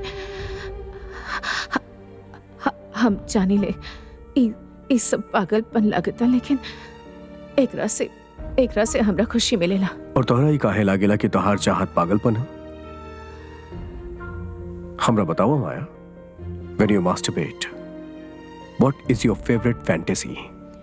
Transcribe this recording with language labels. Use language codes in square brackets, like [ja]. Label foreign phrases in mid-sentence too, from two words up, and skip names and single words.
[bho] हम जानी ले ई सब पागलपन लगता, लेकिन एकरा से हमरा खुशी मिलेला। और तोहरा ही काहे लागेला कि तोहार चाहत पागलपन है? हमरा बताओ माया, [en] when you masturbate, what is your favorite fantasy?